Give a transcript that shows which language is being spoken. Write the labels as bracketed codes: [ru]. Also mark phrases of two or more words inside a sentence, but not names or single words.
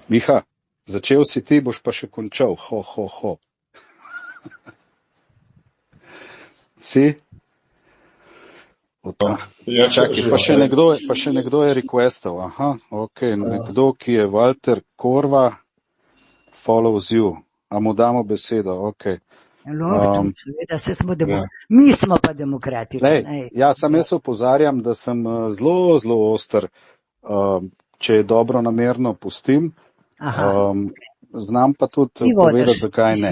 [sl] Miha, začel si ti, boš pa še končal. Ho. Si? Čakaj, pa še nekdo je requestal. Aha, ok, nekdo, ki je Walter Korva, [en] follows you. [sl] A mu damo besedo, ok. Seveda, mi smo pa demokratični. Ja, sam jaz opozarjam, da sem zelo, zelo oster. Če je dobro namerno, pustim. Znam pa tudi povedati, zakaj ne.